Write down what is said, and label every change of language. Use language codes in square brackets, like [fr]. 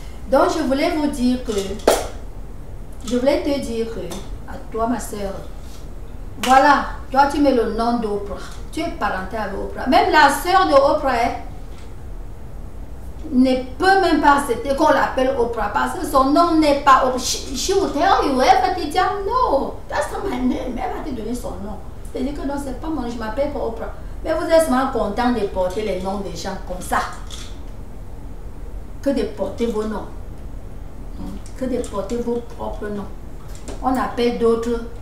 [fr] Donc je voulais vous dire que, je voulais te dire que, à toi ma soeur, voilà, toi tu mets le nom d'Oprah, tu es parenté avec Oprah. Même la soeur de Oprah, ne peut même pas accepter qu'on l'appelle Oprah parce que son nom n'est pas Oprah. [en] She will tell you, [fr] elle va te dire [en] no, that's not my name. [fr] Elle va te donner son nom. C'est-à-dire que non, c'est pas mon nom, je m'appelle pas Oprah. Mais vous êtes seulement content de porter les noms des gens comme ça. Que de porter vos noms. Que de porter vos propres noms. On appelle d'autres.